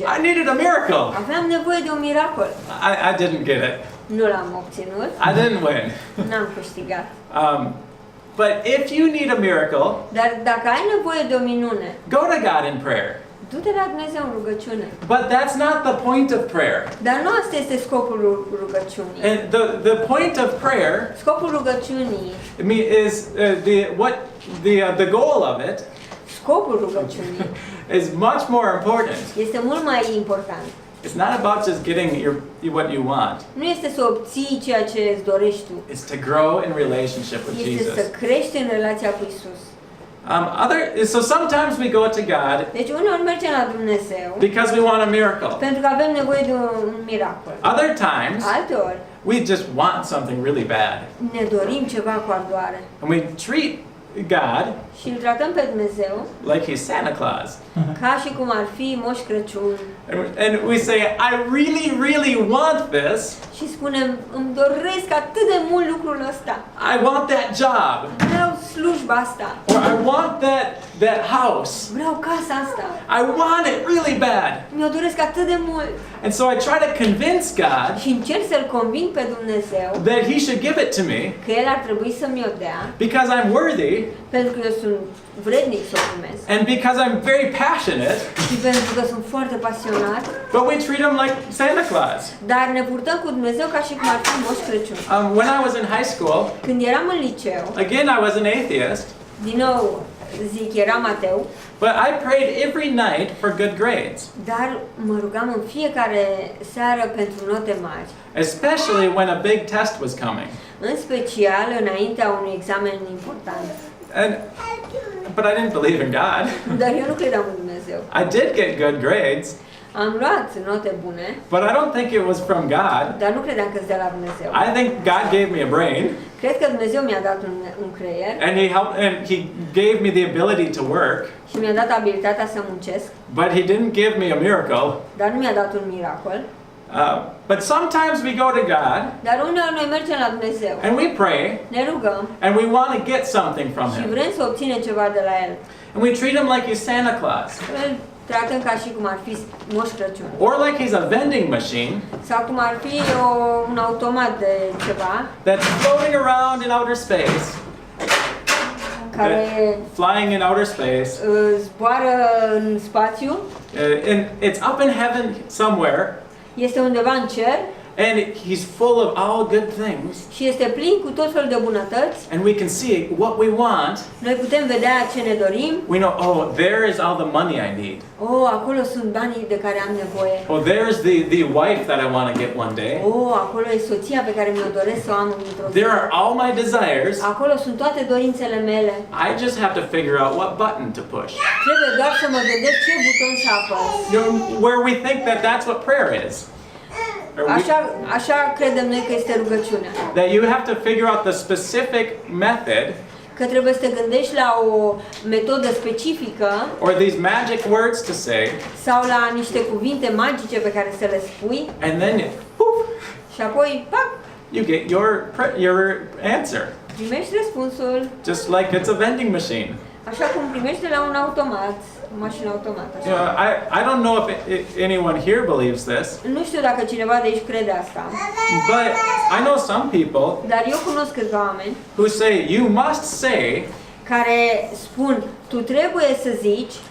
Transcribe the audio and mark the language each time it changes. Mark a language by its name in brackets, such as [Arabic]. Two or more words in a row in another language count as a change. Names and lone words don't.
[English] I needed a miracle. [Romanian] Aveam nevoie de un miracol. [English] I didn't get it. [Romanian] Nu l-am obținut, [English] I didn't win. [Romanian] n-am câștigat. [English] But if you need a miracle, [Romanian] Dar dacă ai nevoie de o minune, [English] go to God in prayer. [Romanian] du-te la Dumnezeu în rugăciune. [English] But that's not the point of prayer. [Romanian] Dar nu asta este scopul rugăciunii. [English] And the point of prayer [Romanian] Scopul rugăciunii, [English] is the goal of it [Romanian] scopul rugăciunii [English] is much more important. [Romanian] este mult mai important. [English] It's not about just getting what you want. [Romanian] Nu este să obții ceea ce îți dorești tu. [English] It's to grow in relationship with [Romanian] Este să [English] Jesus. [Romanian] crești în relația cu Isus. [English] So sometimes we go to God [Romanian] Deci uneori mergem la Dumnezeu [English] because we want a miracle. [Romanian] pentru că avem nevoie de un miracol. [English] Other times [Romanian] Alteori [English] we just want something really bad. [Romanian] ne dorim ceva cu ardoare [English] And we treat God [Romanian] și îl tratăm pe Dumnezeu [English] like he's Santa Claus. [Romanian] ca și cum ar fi Moș Crăciun. [English] And we say, I really, really want this. [Romanian] Și spunem, îmi doresc atât de mult lucrul ăsta. [English] I want that job. [Romanian] Vreau slujba asta. [English] Or I want that house. [Romanian] Vreau casa asta. [English] I want it really bad. [Romanian] Mi-o doresc atât de mult. [English] And so I try to convince God [Romanian] Și încerc să-L conving pe Dumnezeu [English] that He should give it to me [Romanian] că El ar trebui să mi-o dea, [English] because I'm worthy [Romanian] pentru că eu sunt vrednic să o primesc. [English] and because I'm very passionate, [Romanian] Și pentru că sunt foarte pasionat. [English] but we treat Him like Santa Claus. [Romanian] Dar ne purtăm cu Dumnezeu ca și cum ar fi Moș Crăciun. [English] When I was in high school, [Romanian] Când eram în liceu, [English] again I was an atheist, [Romanian] din nou zic, eram ateu, [English] but I prayed every night for good grades, [Romanian] dar mă rugam în fiecare seară pentru note mari. [English] especially when a big test was coming. [Romanian] În special înaintea unui examen important. [English] But I didn't believe in God. [Romanian] Dar eu nu credeam în Dumnezeu. [English] I did get good grades, [Romanian] Am luat note bune, [English] but I don't think it was from God. [Romanian] dar nu credeam că-s de la Dumnezeu. [English] I think God gave me a brain, [Romanian] Cred că Dumnezeu mi-a dat un creier [English] and He gave me the ability to work, [Romanian] și mi-a dat abilitatea să muncesc, [English] but He didn't give me a miracle. [Romanian] dar nu mi-a dat un miracol. [English] But sometimes we go to God [Romanian] Dar uneori noi mergem la Dumnezeu, [English] and we pray [Romanian] ne rugăm [English] and we want to get something from [Romanian] și [English] Him, [Romanian] vrem să obținem ceva de la El. [English] and we treat Him like He's Santa Claus [Romanian] Îl tratăm ca și cum ar fi Moș Crăciun. [English] or like He's a vending machine [Romanian] Sau cum ar fi un automat de ceva [English] that's floating around in outer space, [Romanian] care [English] flying in outer space, [Romanian] zboară în spațiu, [English] and it's up in heaven somewhere, [Romanian] este undeva în cer [English] and He's full of all good things, [Romanian] și este plin cu tot felul de bunătăți. [English] and we can see what we want. [Romanian] Noi putem vedea ce ne dorim. [English] We know, oh, there is all the money I need. [Romanian] Oh, acolo sunt banii de care am nevoie. [English] Oh, there's the wife that I want to get one day. [Romanian] Oh, acolo e soția pe care mi-o doresc să o am într-o zi. [English] There are all my desires. [Romanian] Acolo sunt toate dorințele mele. [English] I just have to figure out what button to push. [Romanian] Trebuie doar să mă gândesc ce buton să apăs. [English] You know, where we think that that's what prayer is. Or [Romanian] Așa credem noi că este rugăciunea. [English] that you have to figure out the specific method [Romanian] Că trebuie să te gândești la o metodă specifică [English] or these magic words to say, [Romanian] sau la niște cuvinte magice pe care să le spui [English] and then poof, [Romanian] și apoi, pac, [English] you get your answer. [Romanian] primești răspunsul, [English] Just like it's a vending machine. [Romanian] așa cum primești de la un automat, o mașină automată. [English] You know, I don't know if anyone here believes this, [Romanian] Nu știu dacă cineva de aici crede asta, [English] but I know some people [Romanian] dar eu cunosc câțiva oameni [English] who say you must say [Romanian] care spun, tu trebuie să zici